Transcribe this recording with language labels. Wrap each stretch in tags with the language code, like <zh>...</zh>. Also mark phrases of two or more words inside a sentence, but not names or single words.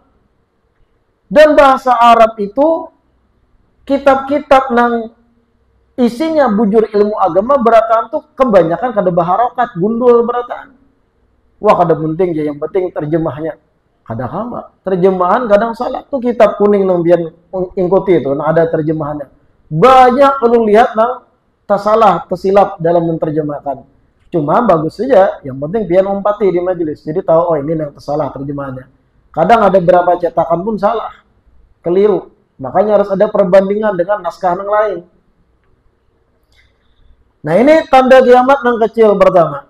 <bjn>Dan bahasa Arab itu kitab-kitab nang isinya bujur ilmu agama berataan tuh kebanyakan kada baharokat, gundul berataan.</bjn> <id>Wah,</id> <bjn>kada penting</bjn> <id>ya, yang penting terjemahnya.</id> <bjn>Kada kala. Terjemahan kadang salah. Tuh kitab kuning nang biar ikuti itu, nang ada terjemahannya. Banyak perlu lihat nang tersalah,</bjn> <id>tersilap dalam menerjemahkan.</id> <bjn>Cuma bagus saja, yang penting biar umpati di majelis.</bjn> <id>Jadi tahu, oh ini yang tersalah terjemahannya. Kadang ada beberapa cetakan pun salah, keliru. Makanya harus ada perbandingan dengan naskah yang lain. Nah ini tanda kiamat yang kecil pertama.</id>